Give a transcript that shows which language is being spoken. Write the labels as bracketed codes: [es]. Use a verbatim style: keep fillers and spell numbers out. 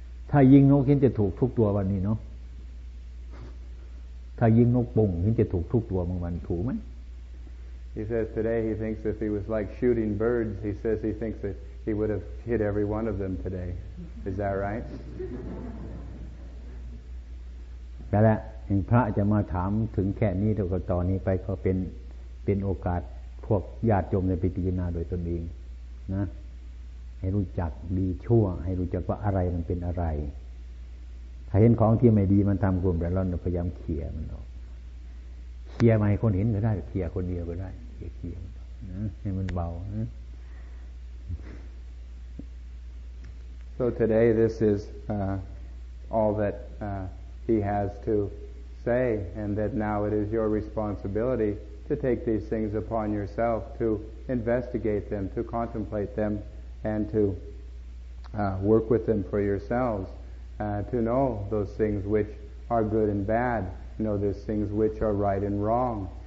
[th] ถ้ายิงนกเห็นจะถูกทุกตัววันนี้เนาะถ้ายิงนกป่งเห็นจะถูกทุกตัวบางวันถูกไหม [en] He says today he thinks if he was like shooting birds, he says he thinks that he would have hit every one of them today. Is that right? [th] แต่ละพระจะมาถามถึงแค่นี้เท่ากับตอนนี้ไปก็เป็นเป็นโอกาสพวกญาติโยมในพิจารณาโดยตนเองนะให้รู้จักดีชั่วให้รู้จักว่าอะไรมันเป็นอะไรถ้าเห็นของที่ไม่ดีมันทำกลุ่มแต่เราพยายามเคลียร์มันออกเคลียร์มาให้คนเห็นก็ได้เคลียร์คนเดียวก็ได้เคลียร์เคลียร์นะให้มันเบานะ [en] So today this is uh, all that uh, he has to say, and that now it is your responsibility to take these things upon yourself, to investigate them, to contemplate them, and to uh, work with them for yourselves, uh, to know those things which are good and bad, know those things which are right and wrong.